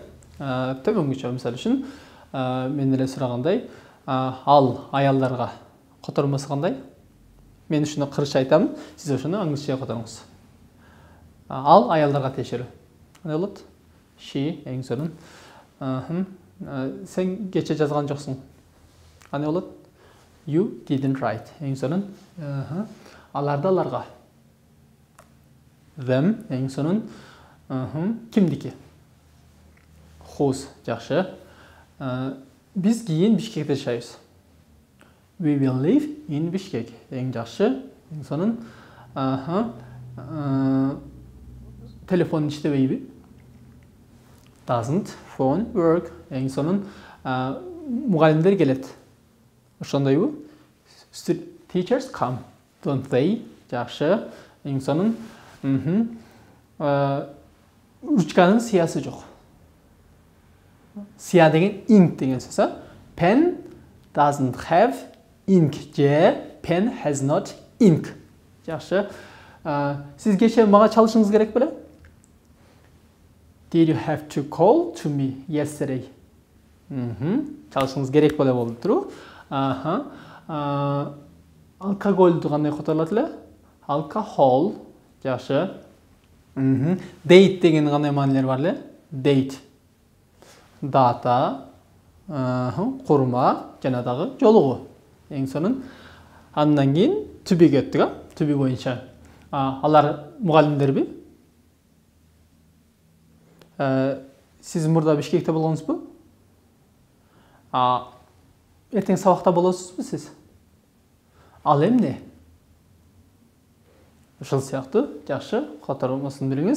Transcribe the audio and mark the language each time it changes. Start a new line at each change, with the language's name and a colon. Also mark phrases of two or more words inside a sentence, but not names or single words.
Kyrgyz: Төмөнгүчө мисалы үчүн мен эле сурагандай, ал аялдарга котормосу кандай? Мен ушуну кыргызча айтам, сиз ошону англисче которуңуз. Ал аялдарга тиешелүү. Кандай болот? She, эң сонун. Сен кече жазган жоксуң. Кандай болот?
English: You didn't write.
Kyrgyz: Эң сонун. Аларды аларга. Them, эң сонун. Кимдики? Whose, жакшы. Биз кийин Бишкекте жашайбыз.
English: We will live in Bishkek.
Kyrgyz: Эң жакшы, эң сонун. Телефон иштебейби?
English: Doesn't phone work.
Kyrgyz: Эң сонун. Мугалимдер келет. Ошондойбу?
English: Teachers come. Don't they?
Kyrgyz: Жакшы, эң сонун. Ручканын сыясы жок. Сыя деген ink деген сөз.
English: Pen doesn't have ink. Pen has not ink.
Kyrgyz: Жакшы. Сиз кече мага чалышыңыз керек беле?
English: Did you have to call to me yesterday?
Kyrgyz: Чалышыңыз керек беле болду туру. Алкоголду кандай которулат эле? Alcohol. Жакшы. Date деген кандай маанилер бар эле? Date. Дата, курма жана дагы жолугуу. Эң сонун. Андан кийин
English: to be
Kyrgyz: өттүк,
English: to be
Kyrgyz: боюнча. Алар мугалимдерби? Сиз мурда Бишкекте болгонсузбу? Эртең сабакта болосузбу сиз? Ал эмне? Ушул сыяктуу, жакшы, котормосун билиңиз.